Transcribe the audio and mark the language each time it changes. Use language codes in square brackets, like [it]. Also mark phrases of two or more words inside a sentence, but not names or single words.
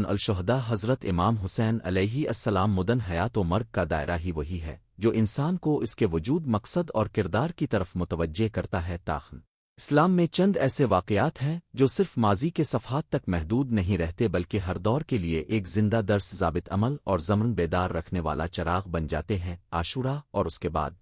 [ur] الشہداء حضرت امام حسین [ar] علیہ السلام [ur] مدن حیات و مرگ کا دائرہ ہی وہی ہے جو انسان کو اس کے وجود مقصد اور کردار کی طرف متوجہ کرتا ہے تاہم اسلام میں چند ایسے واقعات ہیں جو صرف ماضی کے صفحات تک محدود نہیں رہتے بلکہ ہر دور کے لیے ایک زندہ درس ضابط عمل اور ضمن بیدار رکھنے والا چراغ بن جاتے ہیں عاشورہ اور اس کے بعد